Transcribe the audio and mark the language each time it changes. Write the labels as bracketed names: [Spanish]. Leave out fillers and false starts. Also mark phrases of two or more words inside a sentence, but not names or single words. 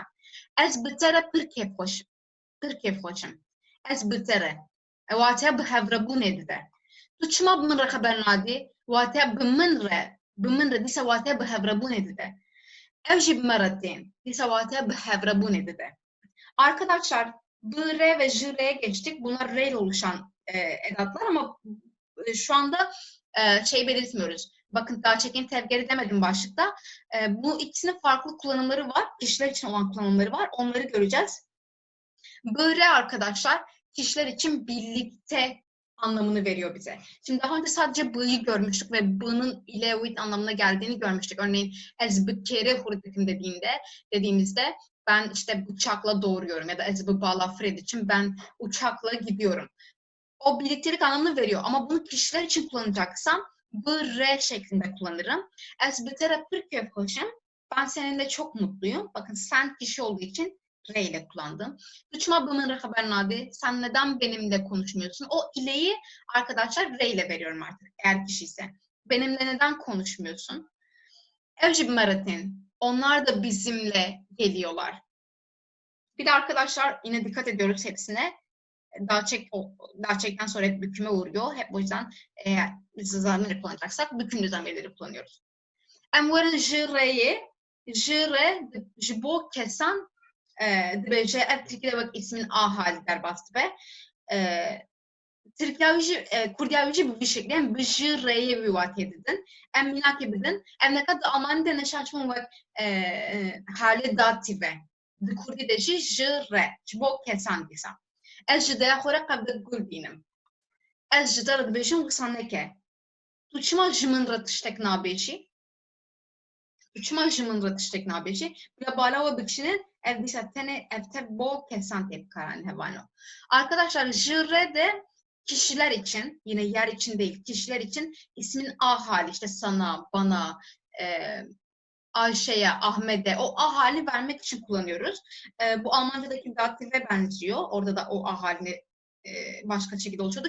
[Kurdish] Ez bi te re pir kêfxweş im. Ez bi te re. Wateya bi hevrebûnê dide. Tu çima bi min re xeber nadî? Wateya bi min re dîsa wateya bi hevrebûnê dide. Ev jî bi me re tên. Dîsa wateya bi hevrebûnê dide. [Turkish] Arkadaşlar, b, r ve j, r'ye geçtik. Bunlar r ile oluşan edatlar ama şu anda şey belirtmiyoruz. Bakın daha çekin tevgeri demedim başlıkta. Bu ikisinin farklı kullanımları var. Kişiler için olan kullanımları var. Onları göreceğiz. B, r arkadaşlar kişiler için birlikte anlamını veriyor bize. Şimdi daha önce sadece b'yi görmüştük ve b'nın ile with anlamına geldiğini görmüştük. Örneğin [Kurdish] ez bi kere hurdikim [Turkish] dediğimizde ben işte bıçakla doğuruyorum ya da [Kurdish] ez bi bala Fred [Turkish] için ben uçakla gidiyorum. O birliktelik anlamını veriyor ama bunu kişiler için kullanacaksam b, r şeklinde kullanırım. Ez bi te re pir kêfxweş im. Ben seninle çok mutluyum. Bakın sen kişi olduğu için R ile kullandım. [Kurdish] Tuçma bi min re xeber nadî. [Turkish] Sen neden benimle konuşmuyorsun? O ileyi arkadaşlar R ile veriyorum artık eğer kişi ise. Benimle neden konuşmuyorsun? [Kurdish] Ev jî bi me re tên. [Turkish] Onlar da bizimle geliyorlar. Bir de arkadaşlar yine dikkat ediyoruz hepsine. Daha çekten sonra hep büküme uğruyor. Hep o yüzden eğer biz zamirleri kullanacaksak bükümlü zamirleri kullanıyoruz. [Kurdish] Em werin ji re'ye, ji re ji bo kesan dibêje ev Tirkiye wek [Turkish] ismin a halî [Kurdish] derbas dibe. Kurdiya jî bi vî şeklî em bi ji re'ye wî watiyê didin. Em mînakê bidin. Em neka di Almanî de neşaçmûn wek halê datif e. Di Kurdî de jî ji re, ji bo kesan dîsa. Ez ji deya xwe re qebdek gul bînim. Ez ji te re dibêjim wisa neke. Tu çima ji min re tiştek nabêjî? Tu çima ji min re tiştek nabêjî? Bila bala we bikişinin ev dîsa tenê ev te bo kesan tê bikaranîn hevano. [Turkish] Arkadaşlar [Kurdish] ji re de [Turkish] kişiler için, yine yer için değil, kişiler için ismin a hali, işte sana, bana, Ayşe'ye, Ahmet'e o a hali vermek için kullanıyoruz. Bu Almanca'daki datife benziyor. Orada da o a halini başka şekilde oluşuyordu.